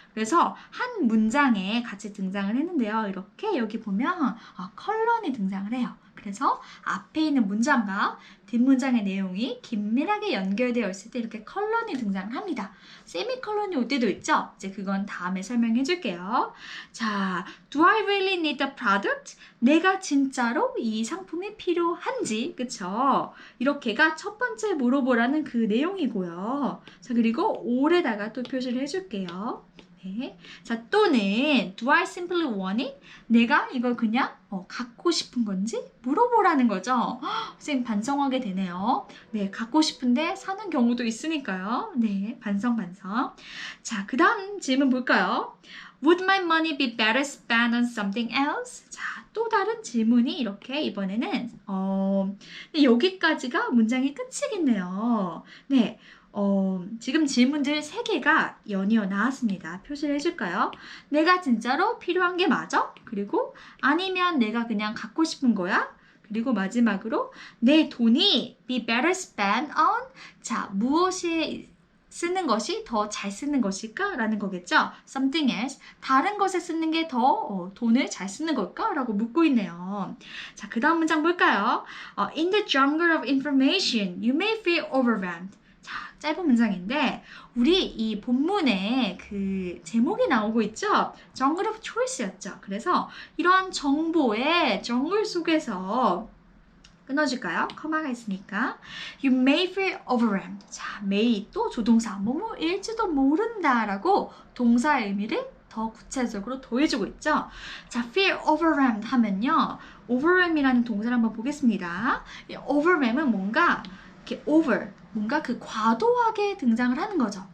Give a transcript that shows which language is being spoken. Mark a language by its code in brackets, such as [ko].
[ko] 그래서 한 문장에 같이 등장을 했는데요. 이렇게 여기 보면 컬런이 등장을 해요. 그래서 앞에 있는 문장과 뒷문장의 내용이 긴밀하게 연결되어 있을 때 이렇게 컬런이 등장을 합니다. 세미컬런이 올 때도 있죠? 이제 그건 다음에 설명해 줄게요. [en] 자, do I really need the product? [ko] 내가 진짜로 이 상품이 필요한지, 그쵸? 이렇게가 첫 번째 물어보라는 그 내용이고요. 자, 그리고 올에다가 또 표시를 해줄게요. 네. [en] 자, 또는 do I simply want it? [ko] 내가 이걸 그냥 갖고 싶은 건지 물어보라는 거죠. 선생님 반성하게 되네요. 네, 갖고 싶은데 사는 경우도 있으니까요. 네, 반성. 자, 그 다음 질문 볼까요? [en] Would my money be better spent on something else? [ko] 자, 또 다른 질문이 이렇게 이번에는 여기까지가 문장의 끝이겠네요. 네. 지금 질문들 3개가 연이어 나왔습니다. 표시를 해줄까요? 내가 진짜로 필요한 게 맞아? 그리고 아니면 내가 그냥 갖고 싶은 거야? 그리고 마지막으로 내 돈이 [en] be better spent on [ko] 자, 무엇에 쓰는 것이 더 잘 쓰는 것일까? 라는 거겠죠? [en] Something else. [ko] 다른 것에 쓰는 게 더 돈을 잘 쓰는 걸까? 라고 묻고 있네요. 자, 그 다음 문장 볼까요? [en] In the jungle of information, you may feel overwhelmed. [ko] 자, 짧은 문장인데 우리 이 본문에 그 제목이 나오고 있죠? [en] Jungle of Choice였죠. [ko] 그래서 이런 정보의 정글 속에서 끊어줄까요? [en] 커마가 있으니까 You may feel overwhelmed. [ko] 자, may 또 조동사 뭐뭐일지도 모른다라고 동사의 의미를 더 구체적으로 더해주고 있죠. 자, [en] feel overwhelmed [ko] 하면요. overwhelm이라는 동사를 한번 보겠습니다. 이 overwhelm은 뭔가 이렇게 over, 뭔가 그 과도하게 등장을 하는 거죠.